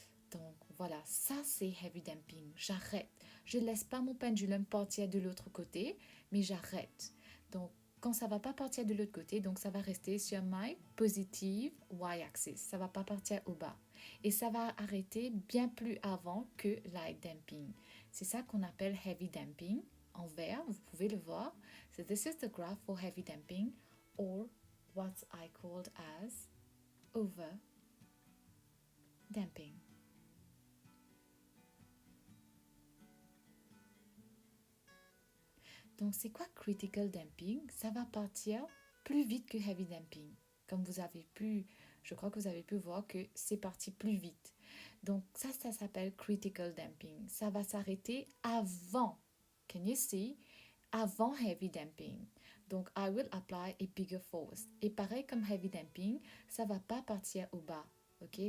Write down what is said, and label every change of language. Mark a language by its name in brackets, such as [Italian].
[French] Donc voilà, ça c'est heavy damping. J'arrête. Je ne laisse pas mon pendulum partir de l'autre côté, mais j'arrête. Donc quand ça va pas partir de l'autre côté, donc ça va rester sur [English] my positive y-axis. [French] Ça va pas partir au bas. Et ça va arrêter bien plus avant que light damping. C'est ça qu'on appelle heavy damping. En vert, vous pouvez le voir. [English] So this is the graph for heavy damping, or what I called as over damping. [French] Donc, c'est quoi critical damping? Ça va partir plus vite que heavy damping. Comme vous avez pu, je crois que vous avez pu voir que c'est parti plus vite. Donc, ça s'appelle critical damping. Ça va s'arrêter avant, [English] can you see? [French] Avant heavy damping. [English] Donc, I will apply a bigger force. [French] Et pareil comme heavy damping, ça va pas partir au bas, ok?